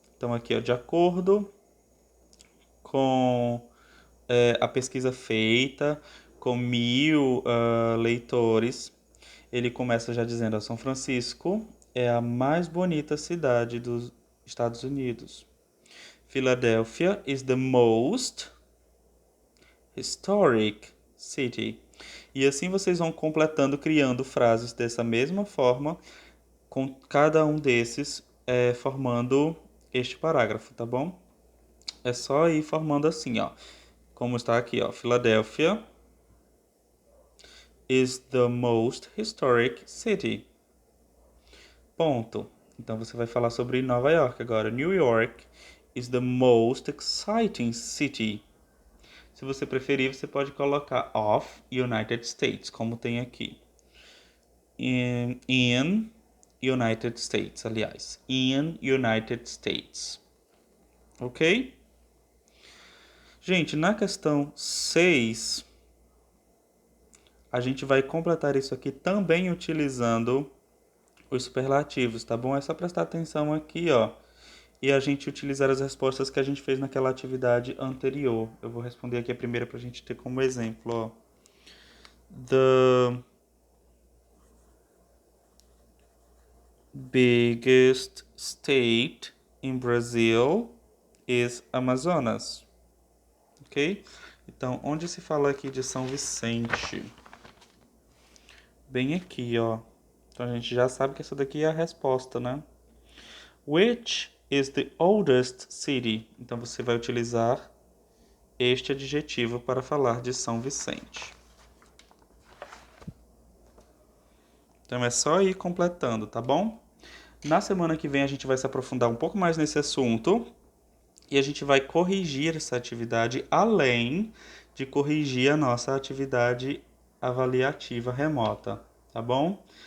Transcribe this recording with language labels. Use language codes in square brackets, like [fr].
[pt] Então aqui, ó, de acordo com a pesquisa feita com 1.000 leitores, Ele começa já dizendo: São Francisco é a mais bonita cidade dos Estados Unidos. [en] Philadelphia is the most historic city. [pt] E assim vocês vão completando, criando frases dessa mesma forma, com cada um desses formando este parágrafo, tá bom? É só ir formando assim, ó. Como está aqui, ó. [en] Philadelphia is the most historic city. [pt] Ponto. Então você vai falar sobre Nova York agora. [en] New York is the most exciting city. [pt] Se você preferir, você pode colocar [en] of United States, [pt] como tem aqui. [en] In United States, aliás. In United States. Ok? [pt] Gente, na questão 6, a gente vai completar isso aqui também utilizando os superlativos, tá bom? É só prestar atenção aqui, ó. E a gente utilizar as respostas que a gente fez naquela atividade anterior. Eu vou responder aqui a primeira pra gente ter como exemplo, ó. [en] The biggest state in Brazil is Amazonas. Ok? [pt] Então, onde se fala aqui de São Vicente? Bem aqui, ó. Então a gente já sabe que essa daqui é a resposta, né? [en] Which is the oldest city? [pt] Então você vai utilizar este adjetivo para falar de São Vicente. Então é só ir completando, tá bom? Na semana que vem a gente vai se aprofundar um pouco mais nesse assunto e a gente vai corrigir essa atividade além de corrigir a nossa atividade avaliativa remota, tá bom?